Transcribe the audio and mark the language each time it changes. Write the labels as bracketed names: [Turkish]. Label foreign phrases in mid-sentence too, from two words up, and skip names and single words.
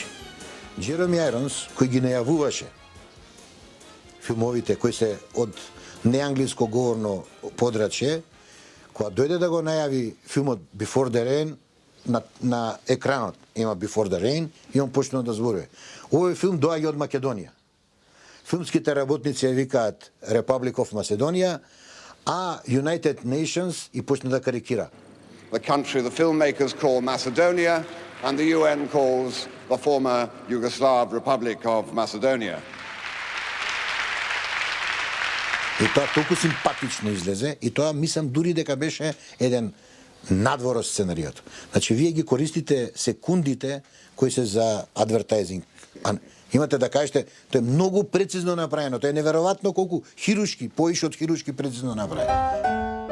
[Macedonian] Джероми Айронс, кој ги најавуваше филмовите кои се од неанглиско говорно подрачје, кога дојде да го најави филмот Before the Rain, на екранот има Before the Rain и он почнува да зборува. Овој филм доаѓа од Македонија. Филмските работници ја викаат Republic of Macedonia, а United Nations и почна да карикира. [English] The country the filmmakers call Macedonia and the UN calls the former Yugoslav Republic of Macedonia. [Macedonian] И тоа толку симпатично излезе и тоа мислам дури дека беше еден надвор од сценариото. Значи вие ги користите секундите кои се за адвертайзинг. Имате да кажете, тоа е многу прецизно направено, тоа е неверојатно колку хирушки, поише од хирушки прецизно направено.